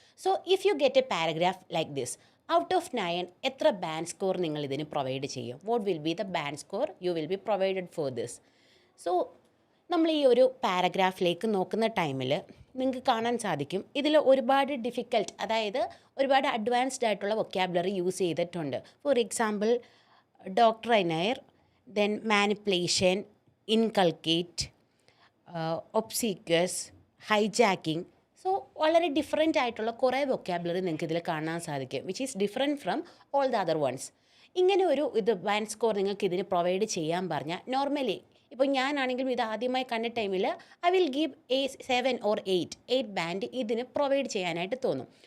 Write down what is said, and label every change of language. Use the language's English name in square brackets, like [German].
[English] so if you get a paragraph like this, out of 9 [Malayalam] എത്ര band score നിങ്ങൾ ഇതിന് provide ചെയ്യും? [English] What will be the band score you will be provided for this? [Malayalam] So നമ്മൾ ഈ ഒരു പാരഗ്രാഫിലേക്ക് നോക്കുന്ന ടൈമിൽ നിങ്ങൾക്ക് കാണാൻ സാധിക്കും ഇതിൽ ഒരുപാട് ഡിഫിക്കൽട്ട്, അതായത് ഒരുപാട് അഡ്വാൻസ്ഡ് ആയിട്ടുള്ള വൊക്കാബുലറി യൂസ് ചെയ്തിട്ടുണ്ട്. [English] For example doctrinaire, then manipulation, inculcate, obsequious, hijacking. [Malayalam] So വളരെ ഡിഫറെൻ്റ് ആയിട്ടുള്ള കുറേ വൊക്കാബുലറി നിങ്ങൾക്ക് ഇതിൽ കാണാൻ സാധിക്കും, [English] Which is different from all the other ones. [Malayalam] ഇങ്ങനെ ഒരു ബാൻഡ് സ്കോർ നിങ്ങൾക്ക് ഇതിന് പ്രൊവൈഡ് ചെയ്യാൻ പറഞ്ഞാൽ നോർമലി ഇപ്പോൾ ഞാനാണെങ്കിലും ഇത് ആദ്യമായി കണ്ട ടൈമിൽ [English] I will give [Malayalam] 7 or 8 band ഇതിന് പ്രൊവൈഡ് ചെയ്യാനായിട്ട് തോന്നും.